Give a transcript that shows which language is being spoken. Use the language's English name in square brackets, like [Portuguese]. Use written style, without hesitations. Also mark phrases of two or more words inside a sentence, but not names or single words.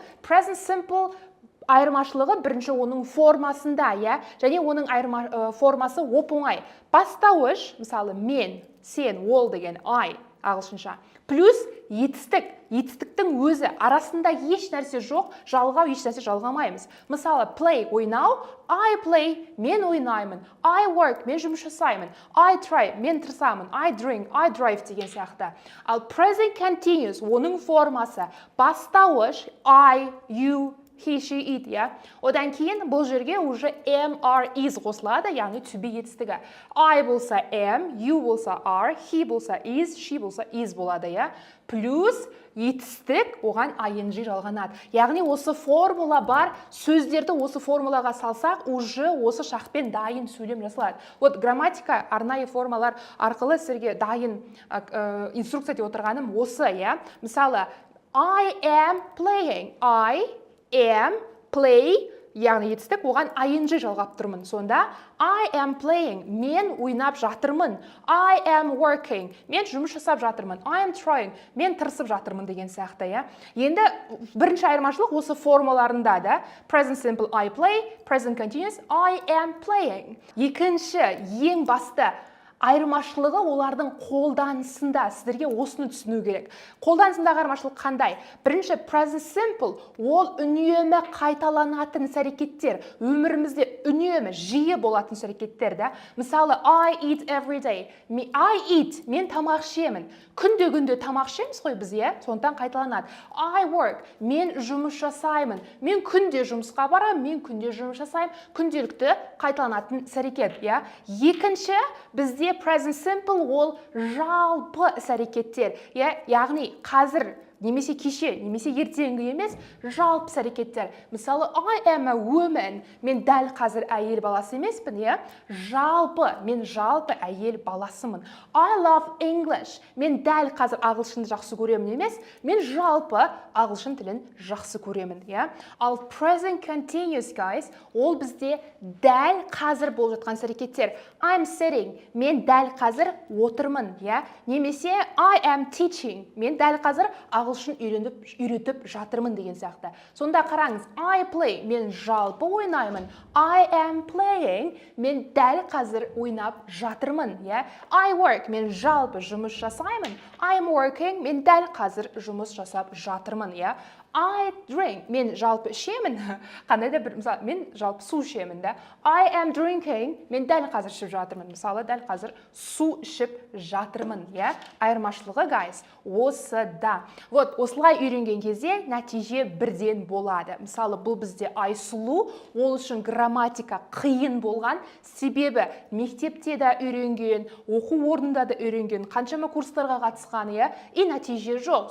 [English] Present simple [Kazakh] айырмашылығы бірінші оның формасында, және оның формасы оп-оңай. Бастауыш, мысалы мен, сен, ол деген I ағылшынша. Плюс етістік. Етістіктің өзі арасында еш нәрсе жоқ, жалғау, еш нәрсе жалғамаймыз. Мысалы, play, ойнау, [English] I play, [Kazakh] мен ойнаймын. [English] I work, [Kazakh] мен жұмыс жасаймын. [English] I try, [Kazakh] мен тырысамын. [English] I drink, I drive [Kazakh] деген сияқты. Ал [English] present continuous, [Kazakh] оның формасы бастауыш, [English] I, you, he, she, it, [Kazakh] Одан кейін бұл жерге уже [English] am, are, is [Kazakh] қосылады, яғни [English] to be [Kazakh] етістігі. I болса am, you болса are, he болса is, she болса is болады, Плюс етістік оған ing жалғанады. Яғни осы формула бар, сөздерді осы формулаға салсақ, уже осы шақпен дайын сөйлем жасалады. Вот грамматика, арнайы формалар арқылы сіздерге дайын инструкция деп отырғаным осы, Мысалы, [English] I am playing, I am play, [Kazakh] яғни етістік, оған ing жалғап тұрмын. Сонда, [English] I am playing, [Kazakh] мен ойнап жатырмын. [English] I am working, [Kazakh] мен жұмыс жасап жатырмын. [English] I am trying, [Kazakh] мен тырысып жатырмын деген сияқты, Енді бірінші айырмашылық осы формаларында да. [English] Present simple, I play, present continuous, I am playing. [Kazakh] Екінші, ең басты айырмашылығы олардың қолданысында. Сіздерге осыны түсіну керек. Қолданысындағы айырмашылық қандай? Бірінші, present simple, ол үнемі қайталанатын іс-әрекеттер. Өмірімізде үнемі жиі болатын іс-әрекеттер да. Мысалы, [English] I eat every day. I eat, [Kazakh] мен тамақ ішемін. Күнде тамақ ішеміз ғой біз, сондықтан қайталанады. [English] I work, [Kazakh] мен жұмыс жасаймын. Мен күнде жұмысқа барамын, мен күнде жұмыс жасаймын. Күнделікті қайталанатын іс-әрекет, Екінші, бізде [English] present simple [Kazakh] ол жалпы іс-әрекеттер, яғни қазір немесе кеше, немесе ертеңгі емес, жалпы іс-әрекеттер. Мысалы, [English] I am a woman, [Kazakh] мен дәл қазір әйел баласы емеспін, жалпы, мен жалпы әйел баласымын. [English] I love English, [Kazakh] мен дәл қазір ағылшынды жақсы көремін емес, мен жалпы ағылшын тілін жақсы көремін. Ал [English] present continuous, [Kazakh] guys, ол бізде дәл қазір болып жатқан іс-әрекеттер. [English] I'm sitting, [Kazakh] мен дәл қазір отырмын, немесе [English] I am teaching, [Kazakh] мен дәл қазір ағылшын үйретіп жатырмын деген сияқты. Сонда қараңыз, [English] I play, [Kazakh] мен жалпы ойнаймын. [English] I am playing, [Kazakh] мен дәл қазір ойнап жатырмын. [English] I work, [Kazakh] мен жалпы жұмыс жасаймын. [English] I'm working, [Kazakh] мен дәл қазір жұмыс жасап жатырмын. [English] I drink, [Kazakh] мен жалпы ішемін. Қандай да бір, мысалы, мен жалпы су ішемін. [English] I am drinking, [Kazakh] мен дәл қазір ішіп жатырмын. Мысалы, дәл қазір су ішіп жатырмын. Айырмашылығы, guys, осыда. Осылай үйренген кезде нәтиже бірден болады. Мысалы, бұл бізде Айсұлу, ол үшін грамматика қиын болған. Себебі мектепте де үйренген, оқу орнында да үйренген, қаншама курстарға қатысқан, и нәтиже жоқ.